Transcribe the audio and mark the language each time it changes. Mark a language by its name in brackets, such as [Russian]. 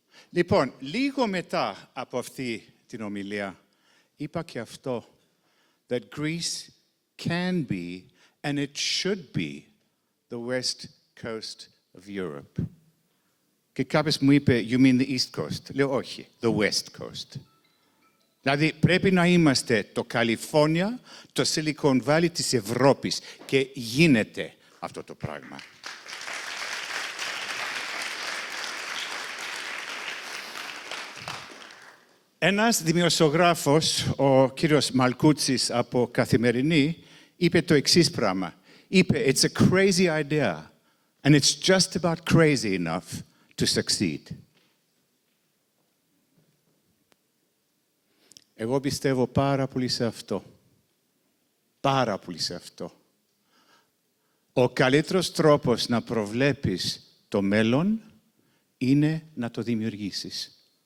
[Greek] Λοιπόν, λίγο μετά από αυτή την ομιλία, είπα και αυτό, [English] that Greece can be, and it should be, the west coast of Europe. [Greek] Και κάποιος μου είπε, [English] you mean the east coast? [Greek] Λέω, όχι, [English] the west coast. [Greek] Δηλαδή, πρέπει να είμαστε το Καλιφόρνια, το Silicon Valley της Ευρώπης. Και γίνεται αυτό το πράγμα. Ένας δημοσιογράφος, ο κύριος Μαλκούτσης από Καθημερινή, είπε το εξής πράγμα. Είπε, [English] it's a crazy idea, and it's just about crazy enough to succeed. [Greek] Εγώ πιστεύω πάρα πολύ σε αυτό. Πάρα πολύ σε αυτό. Ο καλύτερος τρόπος να προβλέπεις το μέλλον είναι να το δημιουργήσεις.